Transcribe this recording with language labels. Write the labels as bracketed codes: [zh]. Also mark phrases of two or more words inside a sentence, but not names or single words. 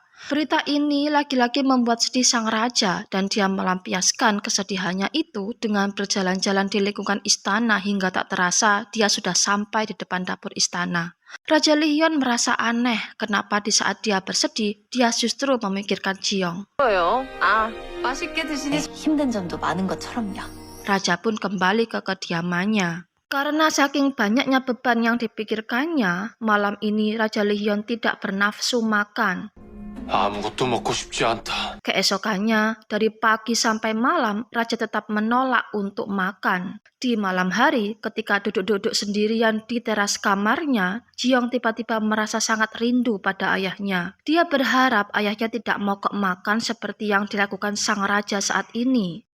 [id] Berita ini lagi-lagi membuat sedih sang raja dan dia melampiaskan kesedihannya itu dengan berjalan-jalan di lingkungan istana hingga tak terasa dia sudah sampai di depan dapur istana. Raja Lihyun merasa aneh kenapa di saat dia bersedih, dia justru memikirkan Jiong. [ko] 아, 맛있게 드시니 힘든 점도 많은 것처럼요. [id] Raja pun kembali ke kediamannya. Karena saking banyaknya beban yang dipikirkannya, malam ini Raja Lihyun tidak bernafsu makan. [ko] 아무것도 먹고 싶지 않다. [id] Keesokannya, dari pagi sampai malam, Raja tetap menolak untuk makan. Di malam hari, ketika duduk-duduk sendirian di teras kamarnya, Jiong tiba-tiba merasa sangat rindu pada ayahnya. Dia berharap ayahnya tidak mogok makan seperti yang dilakukan sang raja saat ini.